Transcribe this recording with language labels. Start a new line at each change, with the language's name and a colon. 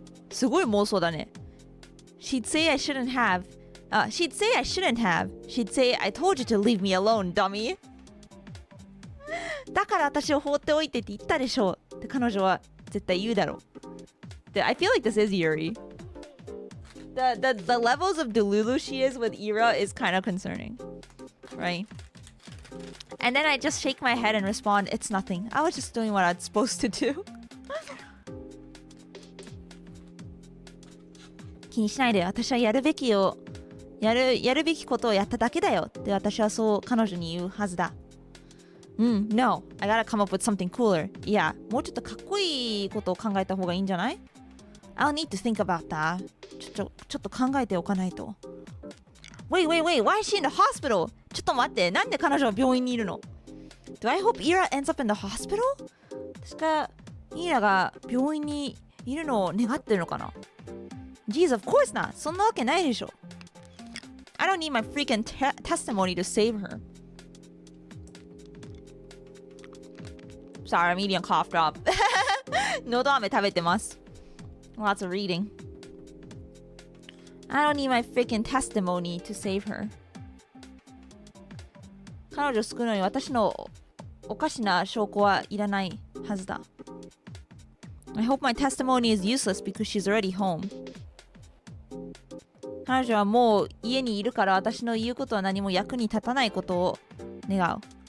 Japanese: すごい妄想だね。
English: She'd say I shouldn't have. She'd say I shouldn't have. She'd say I told you to leave me alone, dummy.
Japanese: だから私を放っておいてって言ったでしょって彼女は絶対言うだろう。
English: で、I feel like this is Yuri. The levels of delulu she is with Ira is kind of concerning, right? And then I just shake my head and respond, it's nothing. I was just doing what I was supposed to do.
Japanese: 気にしないで、私はやるべきことをやっただけだよって私はそう彼女に言うはずだ。
English: No, I gotta come up with something cooler.
Japanese: いや、もうちょっとかっこいいことを考えた方がいいんじゃない？
English: I'll need to think about that.
Japanese: ちょっと考えておかないと。
English: Wait, why is she in the hospital?
Japanese: ちょっと待って、なんで彼女は病院にいるの？
English: Do I hope Ira ends up in the hospital?
Japanese: 確か、イラが病院にいるのを願ってるのかな？
English: Jeez, of course not.
Japanese: そんなわけないでしょ。
English: I don't need my freaking testimony to save her. Sorry, I'm eating a cough drop.
Japanese: のど飴食べてます。
English: Lots of reading. I don't need my freaking testimony to save her.
Japanese: 彼女を救うのに私のおかしな証拠はいらないはずだ。
English: I hope my testimony is useless because she's already home.
Japanese: 彼女はもう家にいるから私の言うことは何も役に立たないことを願う。